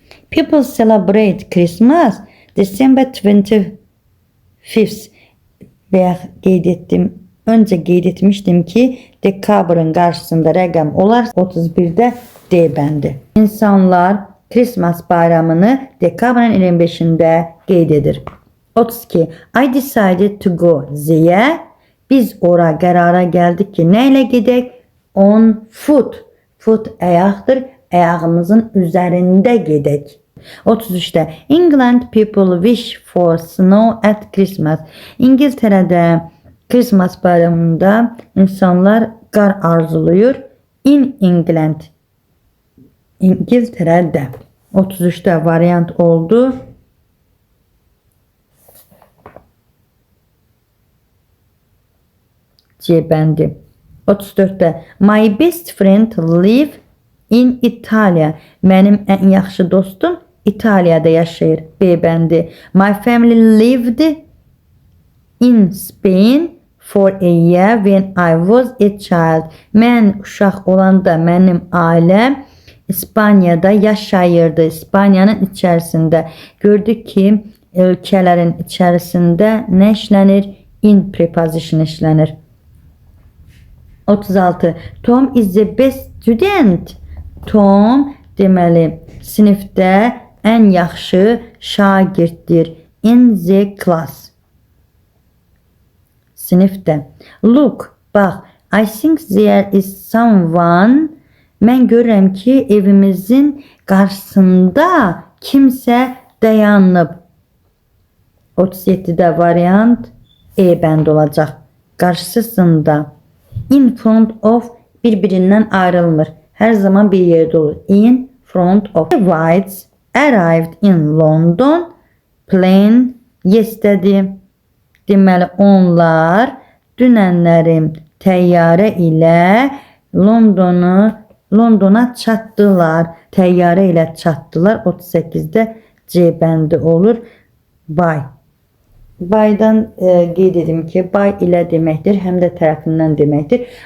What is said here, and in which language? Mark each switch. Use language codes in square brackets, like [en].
[en] People celebrate Christmas December 25th. [az] Veya önce qeyd etmişdim ki dekabrın qarşısında rəqəm olar 31'də D bəndi. İnsanlar Christmas bayramını dekabrın 25'ində qeyd edir. 32. [en] I decided to go there. [az] Biz ora qərara gəldik ki, nə ilə gedək? [en] On foot. [az] Foot ayaqdır. Ayağımızın üzərində gedək. [en] 33'də England people wish for snow at Christmas. [az] İngiltərədə Christmas bayramında insanlar qar arzuluyur. [en] In England. [az] İngiltərədə. 33'də variant oldu. C bəndi. [en] 34'də my best friend live in Italia. [az] Mənim ən yaxşı dostum İtaliyada yaşayır. B bəndi. [en] My family lived in Spain for a year when I was a child. [az] Mən uşaq olanda mənim ailəm İspanya'da yaşayırdı. İspanya'nın içərisində. Gördük ki, ölkələrin içərisində nə işlənir? In preposition işlənir. 36. [en] Tom is the best student. [az] Tom deməli sinifdə ən yaxşı şagirddir. [en] In the class. [az] Sinifdə. Look, bax. [en] I think there is someone. [az] Mən görürəm ki, evimizin qarşısında kimsə dayanıb. 37'də variant E bənd olacaq. Qarşısında. In front of bir-birindən ayrılmır. Hər zaman bir yerdə olur. In front of. [en] The Whites arrived in London plane yesterday. [az] Deməli onlar dünənlərim təyyarə ilə Londona çatdılar. Təyyarə ilə çatdılar. 38'də C bəndi olur. By. By'dan qeyd edim ki, by ilə deməkdir, həm də tərəfindən deməkdir.